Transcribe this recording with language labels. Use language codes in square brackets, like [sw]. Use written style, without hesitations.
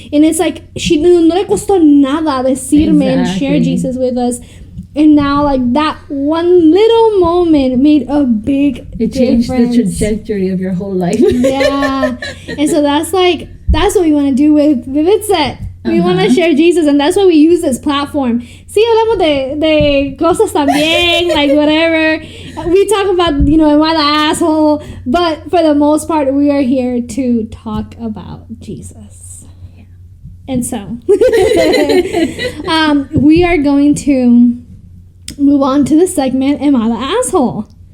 [en] And it's like, [es] no le costó nada decirme [en] and share Jesus with us. And now, like, that one little moment made a big difference. It changed the trajectory of your whole life. Yeah. And so that's what we want to do with Vivitset. We want to share Jesus, and that's why we use this platform. [es] Sí, hablamos de cosas también, [en] like whatever. We talk about, am I the asshole? But for the most part, we are here to talk about Jesus. Yeah. And so, we are going to move on to the segment, Am I the Asshole?